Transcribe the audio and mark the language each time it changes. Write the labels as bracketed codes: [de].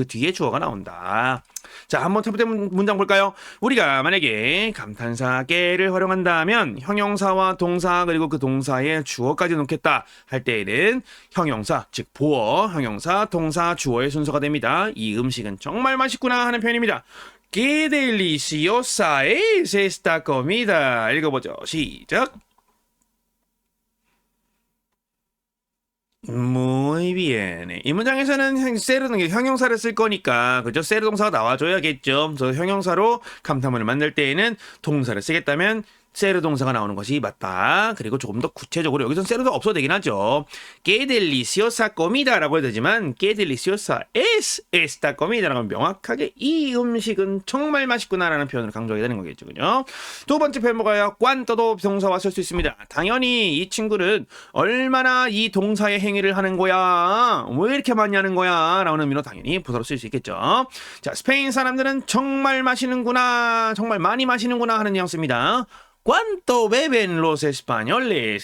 [ko] 그 뒤에 주어가 나온다. 자, 한번 첫 번째 문장 볼까요? 우리가 만약에 감탄사 깨를 활용한다면 형용사와 동사 그리고 그 동사에 주어까지 놓겠다 할 때에는 형용사, 즉 보어, 형용사, 동사, 주어의 순서가 됩니다. 이 음식은 정말 맛있구나 하는 표현입니다. [es] Qué deliciosa es esta comida. [ko] 읽어보죠. 시작. [es] Muy bien. [ko] 이 문장에서는 세르는 형용사를 쓸 거니까 그죠? 세르 동사가 나와줘야겠죠. 그래서 형용사로 감탄문을 만들 때에는 동사를 쓰겠다면 세르 동사가 나오는 것이 맞다. 그리고 조금 더 구체적으로 여기서는 세르도 없어도 되긴 하죠. [es] Qué deliciosa comida [ko] 라고 해도 되지만 [es] Qué deliciosa es esta comida [ko] 라고 하면 명확하게 이 음식은 정말 맛있구나라는 표현을 강조하게 되는 거겠죠. 그죠? 두 번째 표현 뭐가요? cuánto도 동사와 쓸 수 있습니다. 당연히 이 친구는 얼마나 이 동사의 행위를 하는 거야? 왜 이렇게 많이 하는 거야? 라는 의미로 당연히 부사로 쓸 수 있겠죠. 자, 스페인 사람들은 정말 마시는구나, 정말 많이 마시는구나 하는 뉘앙스입니다. [es] ¿Cuánto beben los españoles?